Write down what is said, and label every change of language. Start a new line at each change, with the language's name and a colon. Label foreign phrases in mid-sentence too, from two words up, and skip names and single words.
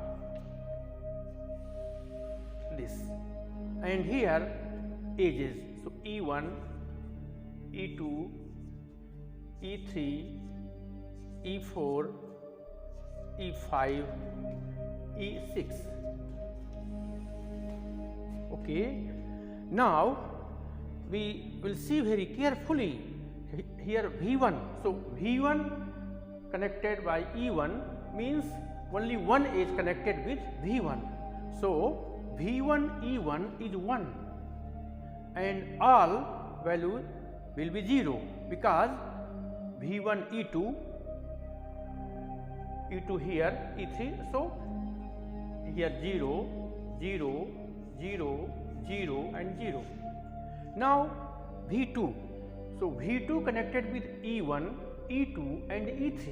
English: this, and here edges, so E1, E2, E3, E4, E5, E6. Okay. Now we will see very carefully here V1. So V1 connected by E1 means only one edge connected with V1. So V1 E1 is 1 and all value will be 0 because V1 E2, E2 here E3, so here 0, 0, 0, 0 and 0. Now V2, so V2 connected with E1, E2 and E3.